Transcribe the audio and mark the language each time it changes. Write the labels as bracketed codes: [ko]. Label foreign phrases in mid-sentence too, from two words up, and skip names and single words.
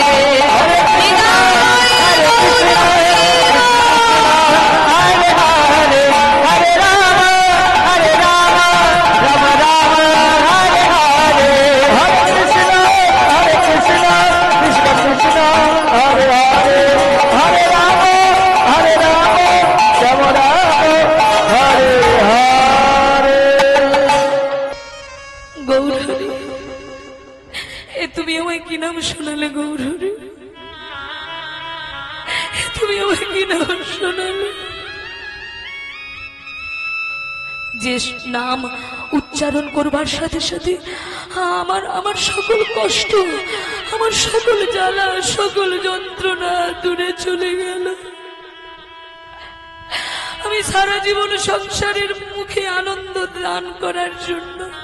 [sa] हरे कृष्ण हरे हरे हरे राम राम राम हरे हरे हरे कृष्ण कृष्ण कृष्ण हरे हरे हरे राम राम राम हरे हरे [bn] গৌরহরি এ তুমি আমায় কি নাম শোনালে গৌরহরি তুমি আমায় কি নাম শোনালে যে নাম উচ্চারণ করবার সাথে সাথে আমার আমার সকল কষ্ট আমার সকল জ্বালা সকল যন্ত্রণা দূরে চলে গেল আমি সারা জীবন সংসারের মুখে আনন্দ দান করার জন্য